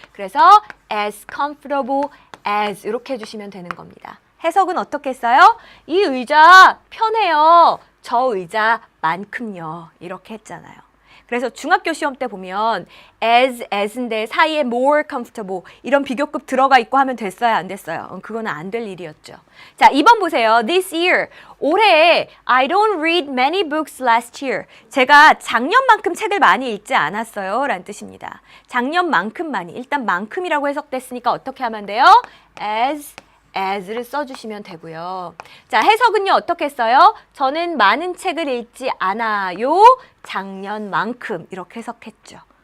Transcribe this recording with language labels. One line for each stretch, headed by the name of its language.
Korean: 그래서
English: as comfortable as
Korean: 이렇게 해주시면 되는 겁니다. 해석은 어떻게 했어요? 이 의자 편해요. 저 의자만큼요. 이렇게 했잖아요. 그래서 중학교 시험 때 보면 as인데 사이에
English: more comfortable
Korean: 이런 비교급 들어가 있고 하면 됐어요? 안 됐어요? 그거는 안 될 일이었죠. 자, 2번 보세요.
English: This year,
Korean: 올해
English: I don't read many books last year.
Korean: 제가 작년만큼 책을 많이 읽지 않았어요. 라는 뜻입니다. 작년만큼만이. 일단 만큼이라고 해석됐으니까 어떻게 하면 돼요? as를 써주시면 되고요. 자, 해석은요, 어떻게 써요? 저는 많은 책을 읽지 않아요. 작년만큼. 이렇게 해석했죠.